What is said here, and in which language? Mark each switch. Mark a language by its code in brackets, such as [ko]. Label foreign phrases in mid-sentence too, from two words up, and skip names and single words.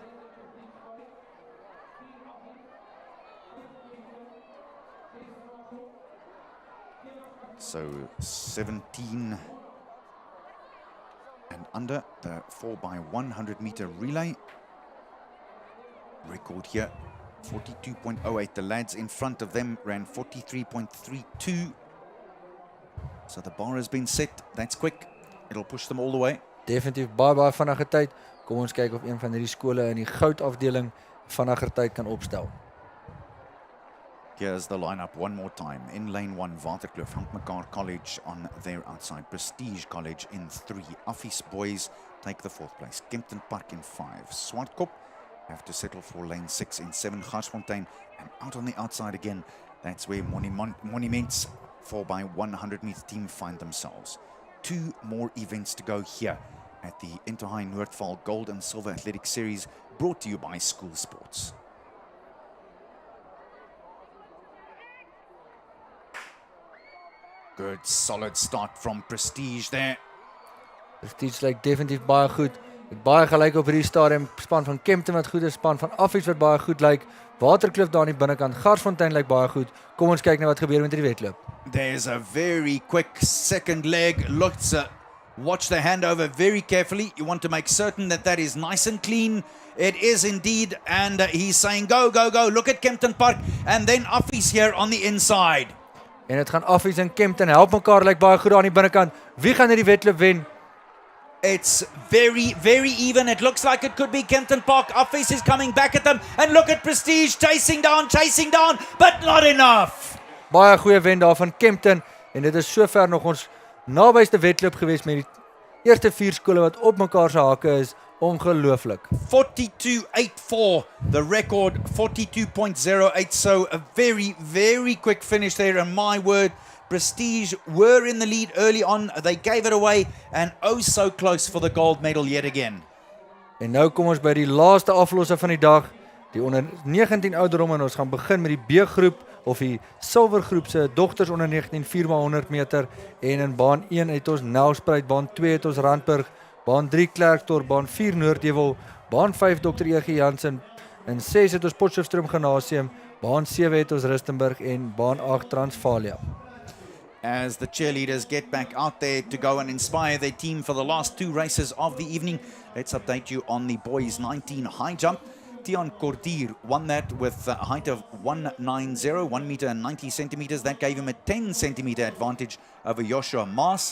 [en] So 17 and under the 4x100 meter relay. Record here, 42.08. The lads in front of them ran 43.32. So the bar has been set. That's quick. It'll push them all the way. [af] Definitief baie vinnige tyd. Kom ons kyk of een van hierdie skole in die goud afdeling vinniger tyd kan opstel. [en] Here's the lineup one more time. In lane 1, Waterkloof, Help Mekaar College on their outside. Prestige College in 3. Affies boys take the 4th place. Kempton Park in 5. Swartkop have to settle for lane 6 in 7. Garsfontein, and out on the outside again, that's where Monuments 4x100 meter team find themselves. 2 more events to go here at the Inter-High Noordvaal Gold and Silver Athletic Series, brought to you by School Sports. Good solid start from Prestige there. [af] Prestige lyk definitief baie goed. Met baie gelyk op hierdie stadium. Span van Kempton wat goed is, span van Affies wat baie goed lyk. Waterkloof daar aan die binnekant. Garsfontein lyk baie goed. Kom ons kyk na wat gebeur met hierdie wedloop. [en] There's a very quick second leg. Watch the handover very carefully. You want to make certain that that is nice and clean. It is indeed, and he's saying go, go, go. Look at Kempton Park, and then Affies here on the inside. [af] En dit gaan Affies en Kempton Help Mekaar lyk baie goed daar aan die binnekant. Wie gaan hierdie wedloop wen? [en] It's very, very even. It looks like it could be Kempton Park. Affies is coming back at them, and look at Prestige chasing down, but not enough. [af] Baie goeie wen daar van Kempton, en dit is sover nog ons nabyste wedloop gewees met die eerste 4 skole wat op mekaar se hake is. Ongelooflik. 42.84, [en] the record 42.08, so a very, very quick finish there, and my word, Prestige were in the lead early on, they gave it away, and oh so close for the gold medal yet again. [af] En nou kom ons by die laaste aflosse van die dag, die onder 19 ouderdom, en ons gaan begin met die B-groep, of die silvergroep se dogters onder 19 4x100 meter, en in baan 1 het ons Nelspruit, baan 2 het ons Randburg, baan 3 Klerksdorp, baan 4 Noordvaal, baan 5 Dr. E.G. Jansen, en 6 het ons Potchefstroom Gymnasium, baan 7 het ons Rustenburg en baan 8 Transvalia. [en] As the cheerleaders get back out there to go and inspire their team for the last 2 races of the evening, let's update you on the boys 19 high jump. Tian Cordier won that with a height of 190, 1 meter and 90 centimeters. That gave him a 10 centimeter advantage over Joshua Maas.